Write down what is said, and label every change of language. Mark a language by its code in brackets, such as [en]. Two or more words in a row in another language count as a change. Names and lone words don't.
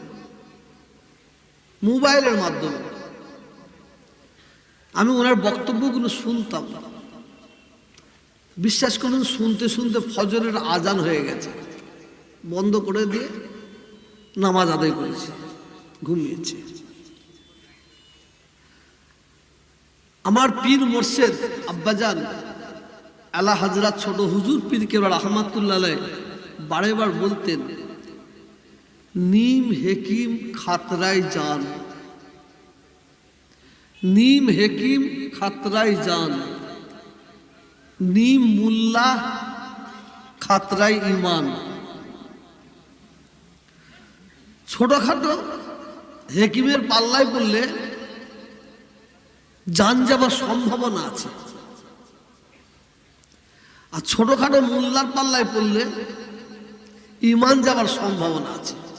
[bn] আমি ওনার বক্তব্যগুলো শুনতাম, বিশ্বাস করুন শুনতে শুনতে ফজরের আজান হয়ে গেছে, বন্ধ করে দিয়ে নামাজ আদায় করেছি, ঘুমিয়েছি। আমার পীর মোর্শেদ আব্বাজান আলা হযরত ছোট হুজুর পীর কেবলা [ar] رحمة الله عليه [bn] বারেবার বলতেন, [hi] नीम हेकीम खातराय जान, नीम हेकीम खातराय जान, नीम मुल्ला खातराय ईमान। [bn] ছোটখাটো হেকিমের পাল্লায় পড়লে জান যাবার সম্ভাবনা আছে, আর ছোটখাটো মোল্লার পাল্লায় পড়লে ঈমান যাবার সম্ভাবনা আছে।